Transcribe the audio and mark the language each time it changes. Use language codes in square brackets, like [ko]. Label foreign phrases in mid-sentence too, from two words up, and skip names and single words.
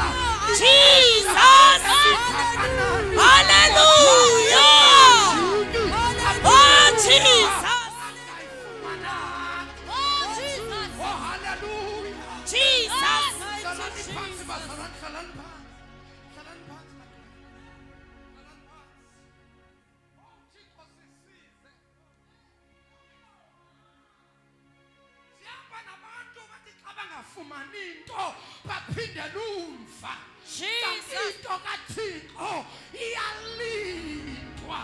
[en] Jesus. Hallelujah. Oh, Jesus. Oh, Jesus. Oh, hallelujah. Jesus. [xh] Hlalani phansi bazalwane, hlalani phansi. Hlalani phansi bazalwane. Hlalani phansi. Oh, Thixo sisize. Sihamba nabantu bathi xa bangafumani into baphindele umva. Kanti [en] Jesus. [xh] into kaThixo iyalindwa.